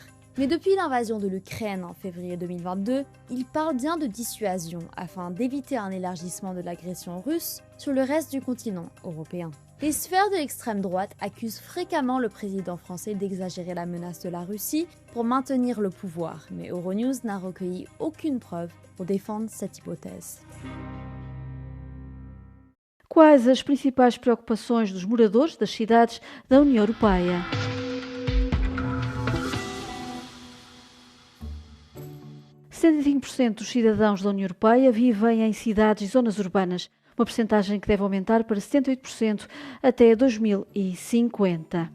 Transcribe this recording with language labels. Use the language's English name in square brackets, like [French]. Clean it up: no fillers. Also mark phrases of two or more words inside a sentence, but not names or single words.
[French] Mais depuis l'invasion de l'Ukraine en février 2022, il parle bien de dissuasion afin d'éviter un élargissement de l'agression russe sur le reste du continent européen. Les sphères de l'extrême droite accusent fréquemment le président français d'exagérer la menace de la Russie pour maintenir le pouvoir, mais Euronews n'a recueilli aucune preuve pour défendre cette hypothèse. [Portuguese] Quais as principais preocupações dos moradores das cidades da União Europeia? – 75% dos cidadãos da União Europeia vivem em cidades e zonas urbanas, uma percentagem que deve aumentar para 78% até 2050.